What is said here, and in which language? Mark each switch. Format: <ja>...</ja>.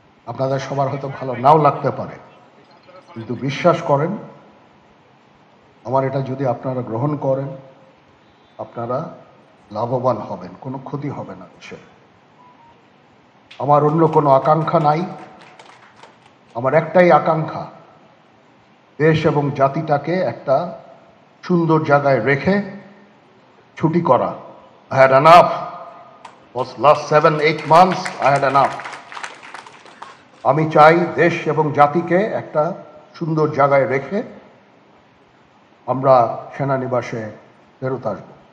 <bn>আপনাদের সবার হয়তো ভালো নাও লাগতে পারে, কিন্তু বিশ্বাস করেন, আমার এটা যদি আপনারা গ্রহণ করেন, আপনারা লাভবান হবেন, কোনো ক্ষতি হবে না দেশের। আমার অন্য কোনো আকাঙ্ক্ষা নাই। আমার একটাই আকাঙ্ক্ষা, দেশ এবং জাতিটাকে একটা সুন্দর জায়গায় রেখে ছুটি করা।</bn> <en>I had enough. Was last 7-8 months I had enough.</en> <bn>আমি চাই দেশ এবং জাতিকে একটা সুন্দর জায়গায় রেখে আমরা সেনানিবাসে ফেরত আসব।</bn>